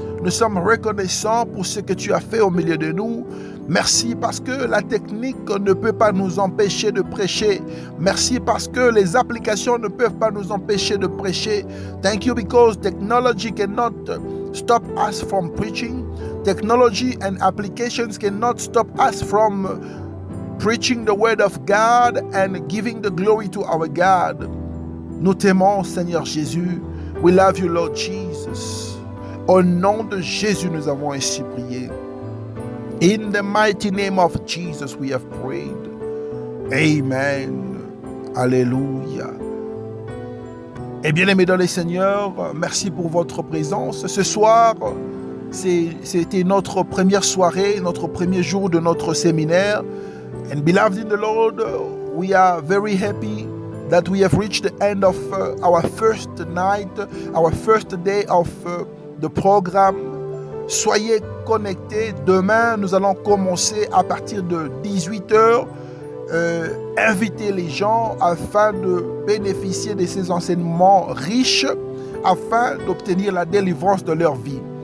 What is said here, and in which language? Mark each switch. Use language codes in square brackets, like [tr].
[fr] Nous sommes reconnaissants pour ce que tu as fait au milieu de nous. Merci parce que la technique ne peut pas nous empêcher de prêcher. Merci parce que les applications ne peuvent pas nous empêcher de prêcher. [en] Thank you because technology cannot stop us from preaching. Technology and applications cannot stop us from preaching the word of God and giving the glory to our God. [fr] Nous t'aimons, Seigneur Jésus. [en] We love you, Lord Jesus. [fr] Au nom de Jésus, nous avons ainsi prié. [en] In the mighty name of Jesus, we have prayed. Amen. Alléluia. [fr] Et bien aimés dans le Seigneur, merci pour votre présence. Ce soir, c'était notre première soirée, notre premier jour de notre séminaire. [en] And beloved in the Lord, we are very happy that we have reached the end of our first night, our first day of the program. [fr] Soyez connectés. Demain, nous allons commencer à partir de 18h. Inviter les gens afin de bénéficier de ces enseignements riches, afin d'obtenir la délivrance de leur vie.